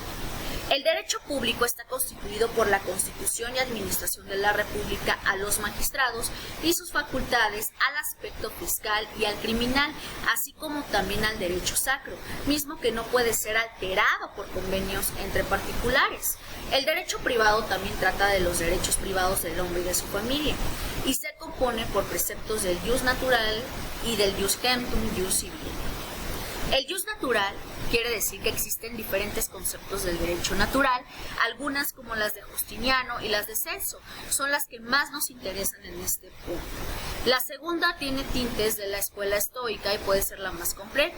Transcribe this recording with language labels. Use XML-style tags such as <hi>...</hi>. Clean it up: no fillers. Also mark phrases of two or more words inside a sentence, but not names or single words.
<es>El derecho público está constituido por la Constitución y Administración de la República a los magistrados y sus facultades al aspecto fiscal y al criminal, así como también al derecho sacro, mismo que no puede ser alterado por convenios entre particulares. El derecho privado también trata de los derechos privados del hombre y de su familia, y se compone por preceptos del</es> <la>jus natural</la> <es>y del</es> <la>jus gentium, jus civile.</la> <es>El</es> <la>jus natural</la> <es>quiere decir que existen diferentes conceptos del derecho natural, algunas como las de Justiniano y las de Celso, son las que más nos interesan en este punto. La segunda tiene tintes de la escuela estoica y puede ser la más completa.</es>